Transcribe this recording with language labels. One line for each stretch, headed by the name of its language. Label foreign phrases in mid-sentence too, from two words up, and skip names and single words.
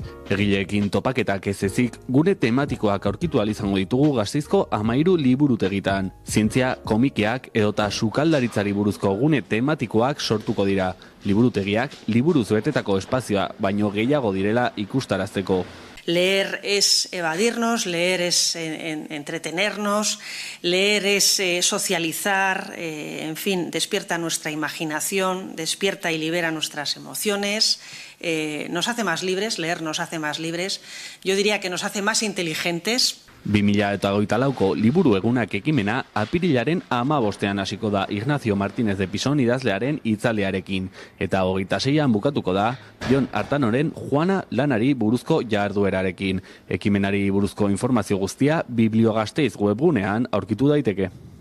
Basque: Egileekin topaketak ez ezik, gune tematikoak aurkitu ahal izango ditugu Gasteizko 13 liburutegitan. Zientzia, komikiak edota sukaldaritzari buruzko gune tematikoak sortuko dira. Liburutegiak, liburuz betetako espazioa baino gehiago direla ikustarazteko.
Spanish: Leer es evadirnos, leer es entretenernos, leer es socializar, en fin, despierta nuestra imaginación, despierta y libera nuestras emociones, nos hace más libres, leer nos hace más libres, yo diría que nos hace más inteligentes.
Basque: 2024ko liburu egunak ekimena apirilaren 15ean hasiko da Ignacio Martínez de Pison idazlearen hitzaldiarekin eta 26an bukatuko da Jon Artanoren Juana lanari buruzko jarduerarekin. Ekimenari buruzko informazio guztia Bibliogasteiz webgunean aurkitu daiteke.